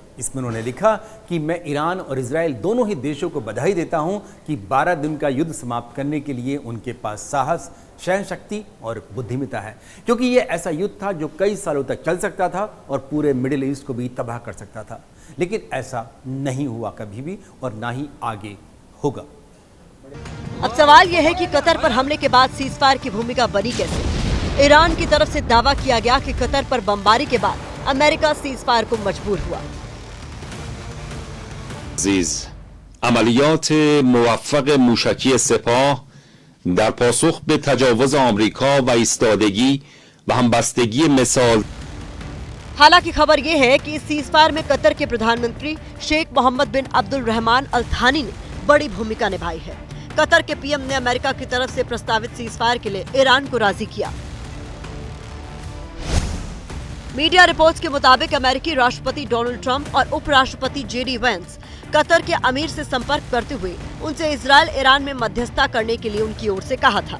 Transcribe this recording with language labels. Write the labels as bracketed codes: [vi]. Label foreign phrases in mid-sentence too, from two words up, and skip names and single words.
[hi] इसमें उन्होंने लिखा कि मैं ईरान और इजराइल दोनों ही देशों को बधाई देता हूं कि 12 दिन का युद्ध समाप्त करने के लिए उनके पास साहस, सहनशक्ति और बुद्धिमत्ता है, क्योंकि ये ऐसा युद्ध था जो कई सालों तक चल सकता था और पूरे मिडिल ईस्ट को भी तबाह कर सकता था। लेकिन ऐसा नहीं हुआ कभी भी और ना ही आगे होगा। अब सवाल यह है कि कतर पर हमले के बाद सीजफायर की भूमिका बनी कैसे? ईरान की तरफ से दावा किया गया कि कतर पर बमबारी के बाद अमेरिका सीजफायर को मजबूर हुआ। [fa] عملیات موفق موشکی سپاه در پاسخ به تجاوز آمریکا و ایستادگی و همبستگی مثال [hi] हालांकि खबर यह है कि इस सीजफायर में कतर के प्रधानमंत्री शेख मोहम्मद बिन अब्दुल रहमान अल थानी ने बड़ी भूमिका निभाई है। कतर के पीएम ने अमेरिका की तरफ से प्रस्तावित सीजफायर के लिए ईरान को राजी किया। [en] media reports [hi] के मुताबिक अमेरिकी राष्ट्रपति डोनाल्ड ट्रंप और उपराष्ट्रपति जेडी वेंस कतर के अमीर से संपर्क करते हुए उनसे इजराइल ईरान में मध्यस्थता करने के लिए उनकी ओर से कहा था।